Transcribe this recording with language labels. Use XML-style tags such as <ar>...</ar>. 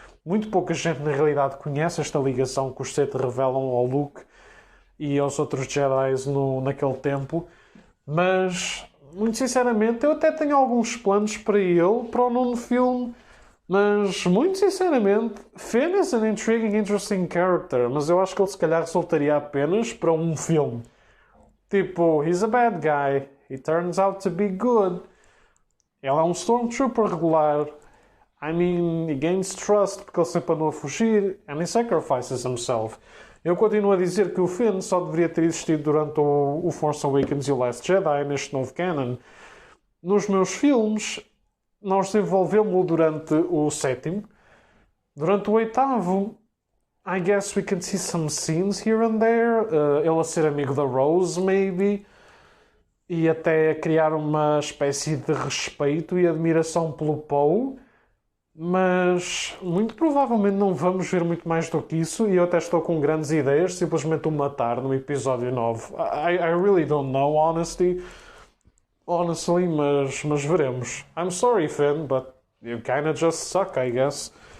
<pt>Muito pouca gente na realidade conhece esta ligação que os Sith revelam ao Luke e aos outros Jedi naquele tempo, mas muito sinceramente eu até tenho alguns planos para ele, para o nono filme. Mas, muito sinceramente,</pt> <en>Finn is an intriguing, interesting character,</en> <pt>mas eu acho que ele se calhar resultaria apenas para um filme.</pt> <en>Tipo, he's a bad guy, he turns out to be good.</en> <pt>Ele é um Stormtrooper regular.</pt> <en>I mean, he gains trust</en> <pt>porque ele sempre andou a fugir,</pt> <en>and he sacrifices himself.</en> <pt>Eu continuo a dizer que o Finn só deveria ter existido durante o Force Awakens e o Last Jedi, neste novo canon. Nos meus filmes, nós desenvolvemos-lo durante o 7º. Durante o 8º,</pt> <en>I guess we can see some scenes here and there.</en> <pt>Ele a ser amigo da Rose, maybe. E até a criar uma espécie de respeito e admiração pelo Poe. Mas muito provavelmente não vamos ver muito mais do que isso. E eu até estou com grandes ideias. Simplesmente o matar no episódio 9.</pt> <en>I really don't know, honestly,</en> <pt>mas veremos.</pt> <en>I'm sorry, Finn, but you kinda just suck, I guess.</en>